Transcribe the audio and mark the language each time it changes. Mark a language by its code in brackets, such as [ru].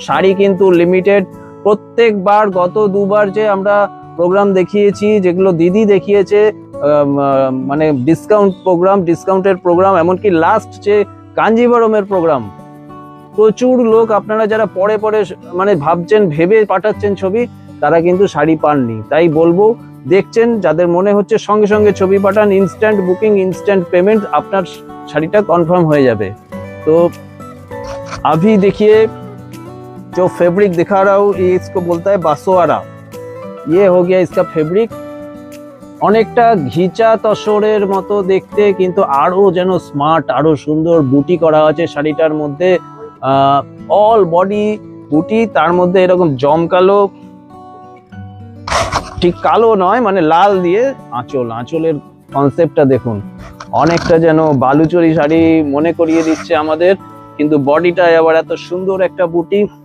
[bn] শাড়ি কিন্তু লিমিটেড। প্রত্যেকবার গত দুবার যে আমরা প্রোগ্রাম দেখিয়েছি, যেগুলো দিদি দেখিয়েছে, মানে ডিসকাউন্টের প্রোগ্রাম, এমনকি লাস্ট যে কাঞ্জিবরমের প্রোগ্রাম, প্রচুর লোক আপনারা যারা পরে মানে ভাবছেন, ভেবে পাঠাচ্ছেন ছবি, তারা কিন্তু শাড়ি পাননি। তাই বলবো, দেখছেন যাদের মনে হচ্ছে সঙ্গে সঙ্গে ছবি পাঠান, ইনস্ট্যান্ট বুকিং, ইনস্ট্যান্ট পেমেন্ट, আপনার শাড়িটা কনफर्म হয়ে যাবে। [hi] तो अभी देखिए जो फैब्रिक दिखा रहा हूँ, ये इसको बोलता है बासोआरा। ये हो गया इसका फैब्रिक, [bn] অনেকটা ঘিচা তসরের মতো দেখতে, কিন্তু আরো যেন স্মার্ট, আরো সুন্দর বুটি করা আছে শাড়িটার মধ্যে। অল বডি বুটি, তার মধ্যে এরকম জমকালো, ঠিক কালো নয় মানে লাল দিয়ে আঁচলের কনসেপ্টটা দেখুন, অনেকটা যেন বালুচরি শাড়ি মনে করিয়ে দিচ্ছে আমাদের, কিন্তু বডিটায় আবার এত সুন্দর একটা বুটি।